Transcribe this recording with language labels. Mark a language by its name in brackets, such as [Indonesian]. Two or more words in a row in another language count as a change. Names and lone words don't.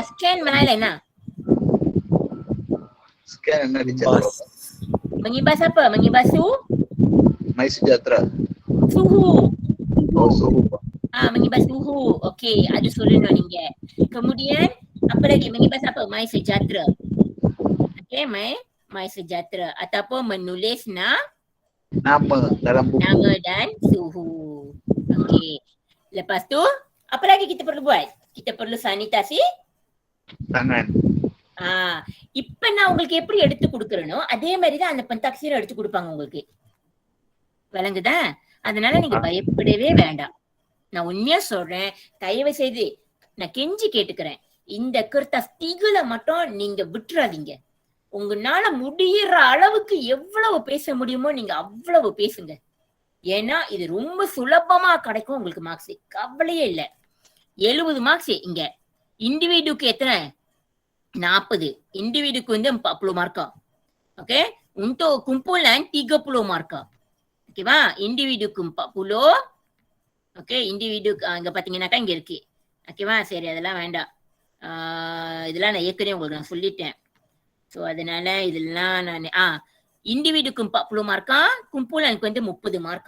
[Malay] Scan mana என்ன? [Tamil] Scan என்ன teacher? [Malay] Mengibas apa? Mengibas My Sejahtera. suhu. Oh, suhu. Mengibas suhu. Okey, ada [Tamil] சொல்லணும் நீங்க. [Malay] Kemudian apa lagi? Mengibas apa? My Sejahtera. Okey, My Sejahtera ataupun menulis Nama dalam buku. nama dan suhu. Okey. Lepas tu apa lagi kita perlu buat? Kita perlu sanitasi Tangan. [Tamil] இப்ப நான் உங்களுக்கு எப்படி எடுத்து கொடுக்கறனோ அதே மாதிரிதான் அந்த பந்தாக்சியர் எடுத்து கொடுப்பாங்க உங்களுக்கு. விளங்குதா? அதனால நீங்க பயப்படவே வேண்டாம். நான் உண்மையா சொல்றேன், தயவு செய்து நான் கெஞ்சி கேட்டுக்கிறேன், இந்த கர்த்தாஸ் திகுல மட்டும் நீங்க விட்டுறாதீங்க. உங்களால முடியிற அளவுக்கு எவ்வளவு பேச முடியுமோ நீங்க அவ்வளவு பேசுங்க. ஏன்னா இது ரொம்ப சுலபமா கிடைக்கும் உங்களுக்கு மார்க்ஸ், கவலையே இல்ல. 70 மார்க்ஸ் இங்க. இண்டிவிஜுக்கு எத்தனை? 40. Individuக்கு வந்து 40 markah. [Malay] Okay? Untuk kumpulan 30 markah. [Tamil] ஓகேவா? இண்டிவிஜுக்கு 40. ஓகே, இண்டிவிஜு அங்க பாத்தீங்கன்னாக்கா இங்க இருக்கு. ஓகேவா? சரி, அதெல்லாம் வேண்டாம். இதெல்லாம் நான் ஏற்கனவே உங்களுக்கு நான் சொல்லிட்டேன். ஸோ அதனால இதெல்லாம் நான் இண்டிவிஜுக்கு 40 மார்க்கா, கும்புலனுக்கு வந்து 30 மார்க்கா.